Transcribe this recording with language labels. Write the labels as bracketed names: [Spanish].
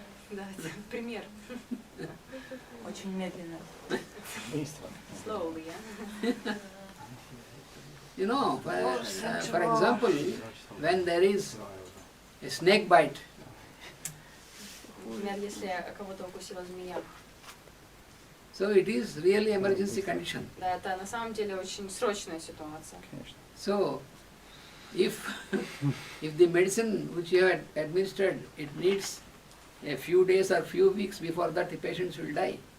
[Russian] Да, это пример. Очень медленно. [English] Slowly, yeah. You know, for example, when there is a snake bite, [Russian] Например, если кого-то укусила змея, [English] so it is really emergency condition. [Russian] да, это на самом деле очень срочная ситуация. [English] So, if the medicine which you had administered, it needs a few days or few weeks, before that the patient will die.